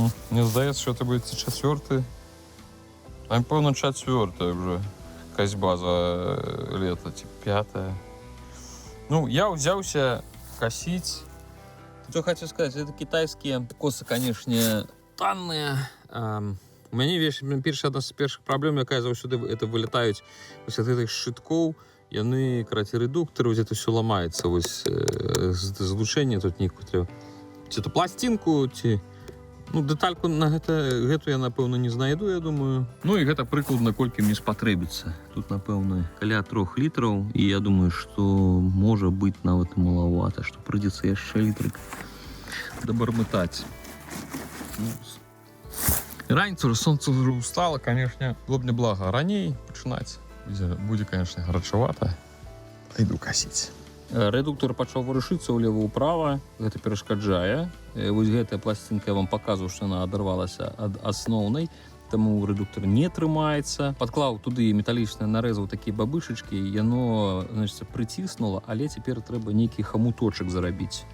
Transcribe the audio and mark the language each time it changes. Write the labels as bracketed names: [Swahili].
[Russian] Мне сдается, что это будет четвертый. Там, певно, четвертая уже. Косьба за лето, типа пятая. Ну, я взялся косить. Что хочу сказать, это китайские косы, конечно, танные. [Belarusian] У мяне одна з першых праблем, якая заўсёды это вылетаюць вось ад гэтых шчыткоў, яны, караце, рэдуктары, вось это все ламаецца, вось злучэнне тут некую, ці то пласцінку, ці ну дэтальку на гэту я, напэўна, не знайду, я думаю. Ну і гэта прыкладна колькі мне спатрэбіцца. Тут, напэўна, каля 3 літраў, і я думаю, што можа быць нават і малавата, што прыйдзецца яшчэ літрык дабармытаць. Раніцу уже сонце вже устало, конечно, было б неблаго раней пачынаць. Будзе, конечно, гарачавата. Іду касіць. Редуктор пачаў варушыцца ўлева-ўправа, гэта перашкаджае. Вось гэтая пласцінка я вам паказваю, што яна адарвалася ад асноўнай, таму редуктор не трымаецца. Падклаў туды металічна, нарэзаў такія бабышачкі, яно, значыць, прыціснула, але цяпер трэба нейкі хамуточак зарабіць.